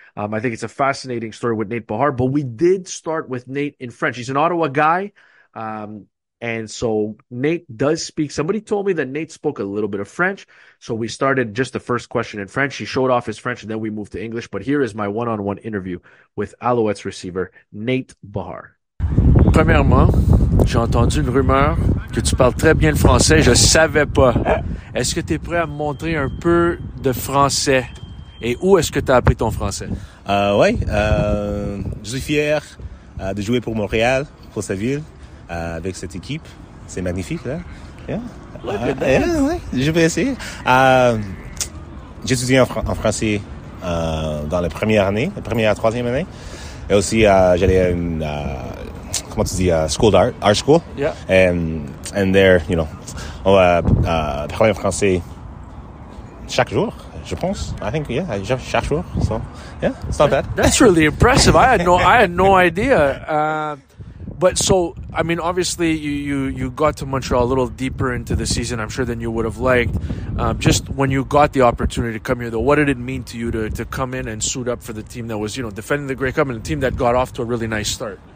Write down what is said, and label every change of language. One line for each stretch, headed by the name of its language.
English: I think it's a fascinating story with Nate Behar. But we did start with Nate in French. He's an Ottawa guy. And so Nate does speak. Somebody told me that Nate spoke a little bit of French. So we started just the first question in French. He showed off his French and then we moved to English. But here is my one-on-one interview with Alouettes receiver Nate Behar.
French: Premièrement, j'ai entendu une rumeur que tu parles très bien le français. Je savais pas. Est-ce que tu es prêt à me montrer un peu de français? Et où est-ce que tu as appris ton français? Oui, je suis fier de jouer pour Montréal, pour sa ville. Avec cette équipe. C'est magnifique, là. Yeah. Ouais, je vais essayer. J'ai étudié en français dans la première année, la première, troisième année. Et aussi, j'allais à une, comment tu dis, school d'art,
English: art school. Yeah. And there, you know,
French: on va parler en français chaque jour. Je pense.
English: I think, yeah,
French: chaque jour.
English: So, yeah, it's not bad. That's really impressive. I had no idea. But so, I mean, obviously you got to Montreal a little deeper into the season, I'm sure, than you would have liked. Just when you got the opportunity to come here, though, what did it mean to you to come in and suit up for the team that was, you know, defending the Grey Cup and the team that got off to a really nice start?